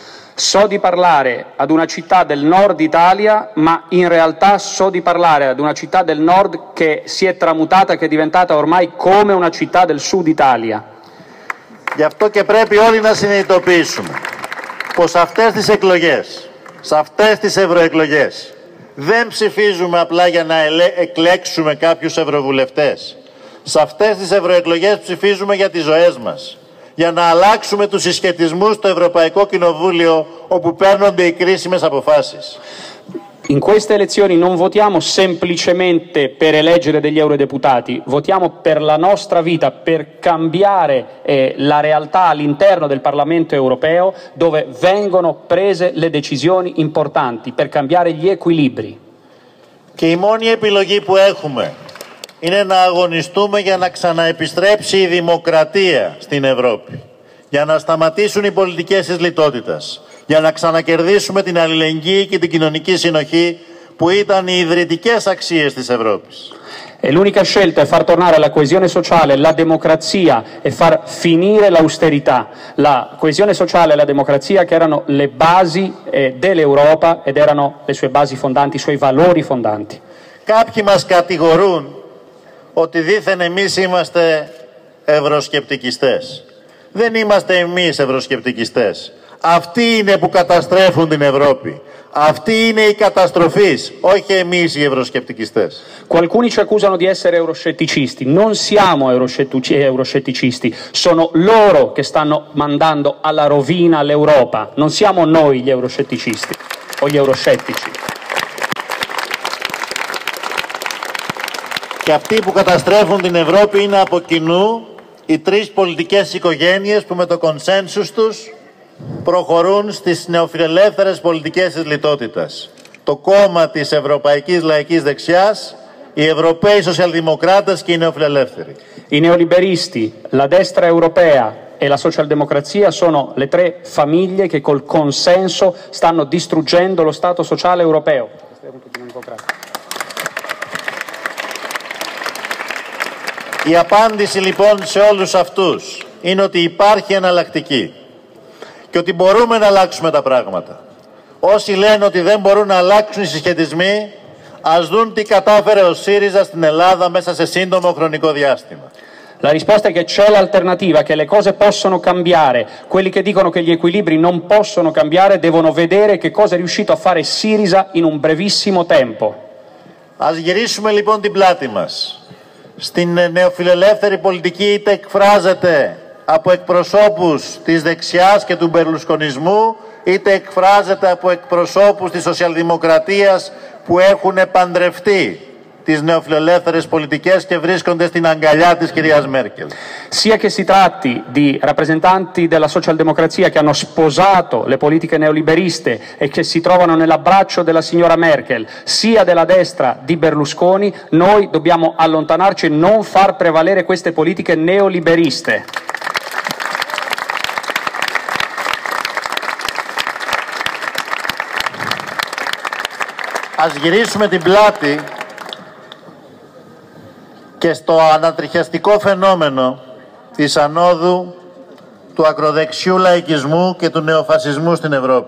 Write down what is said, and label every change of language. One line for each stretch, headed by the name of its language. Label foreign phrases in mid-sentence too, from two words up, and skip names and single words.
Italian: So di parlare ad una città del nord Italia, ma in realtà so di parlare ad una città del nord che si è tramutata, che è diventata ormai come una città del sud Italia.
Greek: Γι' αυτό και πρέπει όλοι να συνειδητοποιήσουμε πως αυτές τις εκλογές, σε αυτές τις ευρωεκλογές, δεν ψηφίζουμε απλά για να εκλέξουμε κάποιους ευρωβουλευτές. Σε αυτές τις ευρωεκλογές ψηφίζουμε για τις ζωές μας. Για να αλλάξουμε τους συσχετισμούς στο Ευρωπαϊκό Κοινοβούλιο, όπου παίρνονται οι κρίσιμες αποφάσεις.
Italian: In queste elezioni non votiamo semplicemente per eleggere degli eurodeputati, votiamo per la nostra vita, per cambiare la realtà all'interno del Parlamento europeo, dove vengono prese le decisioni importanti, per cambiare gli equilibri.
Greek: Και η μόνη επιλογή που έχουμε είναι να αγωνιστούμε για να ξαναεπιστρέψει η δημοκρατία στην Ευρώπη. Για να σταματήσουν οι πολιτικές της λιτότητας. Για να ξανακερδίσουμε την αλληλεγγύη και την κοινωνική συνοχή που ήταν οι ιδρυτικές αξίες της Ευρώπης.
Italian: E l'unica scelta è far tornare la coesione sociale, la democrazia e far finire l'austerità. La coesione sociale e la democrazia che erano le basi dell'Europa ed erano le sue basi fondanti, i suoi valori fondanti.
Greek: Κάποιοι μας κατηγορούν ότι δήθεν εμείς είμαστε ευρωσκεπτικιστές. Δεν είμαστε εμείς ευρωσκεπτικιστές. Αυτοί είναι που καταστρέφουν την Ευρώπη. Αυτή είναι η καταστροφής, όχι εμείς οι ευρωσκεπτικιστές.
Italian: Qualcuni ci accusano di essere eurosceticisti, non siamo eurosceticisti, sono loro che stanno mandando alla rovina l'Europa, non siamo noi gli eurosceticisti o gli euroscettici.
Greek: Και αυτοί που καταστρέφουν την Ευρώπη είναι από κοινού οι τρεις πολιτικές οικογένειες που με το κονσένσους τους προχωρούν στις νεοφιλελεύθερες πολιτικές της λιτότητας. Το κόμμα της Ευρωπαϊκής Λαϊκής Δεξιάς, οι Ευρωπαίοι Σοσιαλδημοκράτες και οι νεοφιλελεύθεροι.
Italian: I neoliberisti, la destra europea e la socialdemocrazia sono le tre famiglie che col consenso stanno distruggendo lo Stato sociale europeo.
Greek: Η απάντηση λοιπόν σε όλους αυτούς είναι ότι υπάρχει εναλλακτική και ότι μπορούμε να αλλάξουμε τα πράγματα. Όσοι λένε ότι δεν μπορούν να αλλάξουν οι συσχετισμοί, ας δουν τι κατάφερε ο ΣΥΡΙΖΑ στην Ελλάδα μέσα σε σύντομο χρονικό διάστημα.
Italian: La risposta è che c'è l'alternativa, che le cose possono cambiare. Quelli che dicono che gli equilibri non possono cambiare devono vedere che cosa è riuscito a fare Syriza in un brevissimo tempo.
Greek: Ας γυρίσουμε λοιπόν την πλάτη μας. Στην νεοφιλελεύθερη πολιτική είτε εκφράζεται από εκπροσώπους της δεξιάς και του μπερλουσκονισμού, είτε εκφράζεται από εκπροσώπους της σοσιαλδημοκρατίας που έχουν παντρευτεί τις νεοφιλελεύθερες πολιτικές και βρίσκονται στην αγκαλιά της κυρίας Μέρκελ.
Italian: Sia che si tratti di rappresentanti della socialdemocrazia che hanno sposato le politiche neoliberiste e che si trovano nell'abbraccio della signora Merkel, sia della destra di Berlusconi, noi dobbiamo allontanarci e non far prevalere queste politiche neoliberiste.
Greek: Ας γυρίσουμε την πλάτη και στο ανατριχιαστικό φαινόμενο της ανόδου του ακροδεξιού λαϊκισμού και του νεοφασισμού στην Ευρώπη.